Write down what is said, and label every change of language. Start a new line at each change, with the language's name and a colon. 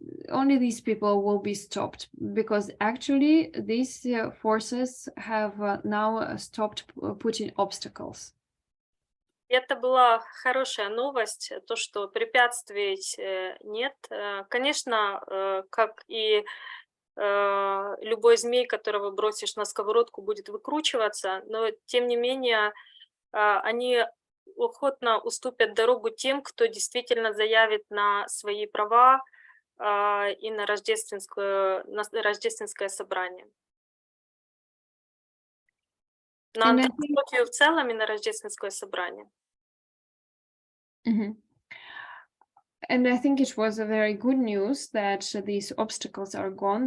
English: Only these people will be stopped, because actually these forces have now stopped putting obstacles.
Russian: Это была хорошая новость, то, что препятствий нет. Конечно, как и любой змей, которого бросишь на сковородку, будет выкручиваться, но тем не менее они охотно уступят дорогу тем, кто действительно заявит на свои права и на рождественское собрание. На антропологию в целом и на рождественское собрание. Mm-hmm.
English: And I think it was a very good news that these obstacles are gone.